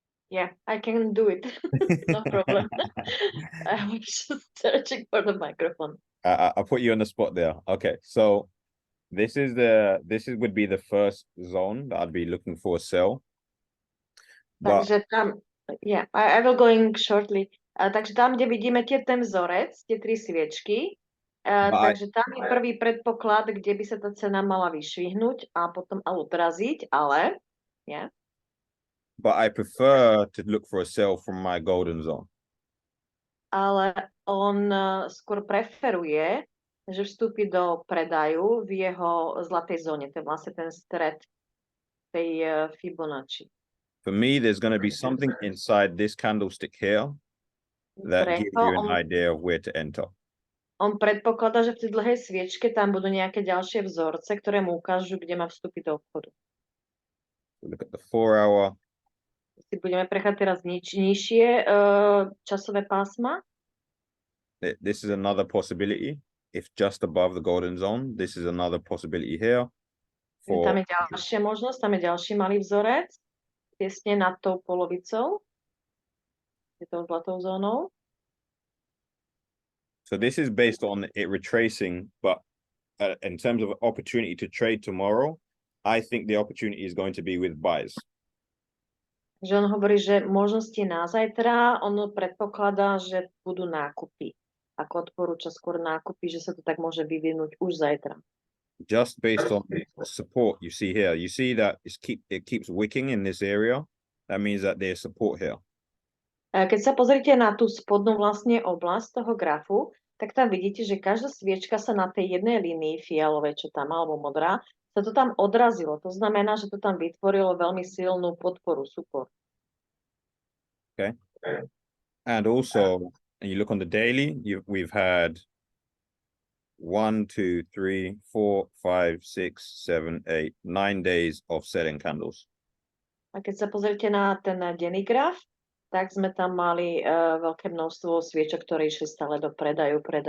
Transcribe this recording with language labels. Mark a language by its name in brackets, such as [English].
[English] Yeah, I can do it. No problem. I was just searching for the microphone. I'll put you on the spot there. Okay, so this would be the first zone that I'd be looking for a sell. But [Slovak] Takže tam, [English] yeah, I will going shortly. [Slovak] Takže tam, kde vidíme ten vzorec, tie tri sviečky, takže tam je prvý predpoklad, kde by sa tá cena mala vyšvihnúť a potom odraziť, ale yeah. [English] But I prefer to look for a sell from my golden zone. [Slovak] Ale on skôr preferuje, že vstúpi do predaju v jeho zlatej zóne. To je vlastne ten stred tej Fibonacci. [English] For me, there's going to be something inside this candlestick here that gives you an idea of where to enter. [Slovak] On predpokladá, že v tej dlhej sviečke tam budú nejaké ďalšie vzorce, ktoré mu ukážu, kde má vstúpiť do obchodu. [English] Look at the 4-hour. [Slovak] Si budeme prechádzať teraz nižšie časové pásma. [English] This is another possibility. If just above the golden zone, this is another possibility here. [Slovak] Tam je ďalšia možnosť, tam je ďalší malý vzorec, tesne nad tou polovicou, je tou zlatou zónou. [English] So this is based on it retracing, but in terms of opportunity to trade tomorrow, I think the opportunity is going to be with buys. [Slovak] Že on hovorí, že možnosti na zajtra, on predpokladá, že budú nákupy. Ako odporúča skôr nákupy, že sa to tak môže vyvinúť už zajtra. [English] Just based on the support you see here, you see that it keeps wicking in this area. That means that there's support here. [Slovak] Keď sa pozrite na tú spodnú vlastne oblasť toho grafu, tak tam vidíte, že každá sviečka sa na tej jednej línii fialovej, čo tam, alebo modrá, sa to tam odrazilo. To znamená, že to tam vytvorilo veľmi silnú podporu, support. [English] Okay. And also, and you look on the daily, we've had 1, 2, 3, 4, 5, 6, 7, 8, 9 days of selling candles. [Slovak] A keď sa pozrite na ten denný graf, tak sme tam mali veľké množstvo sviečok, ktoré išli stále do predaju.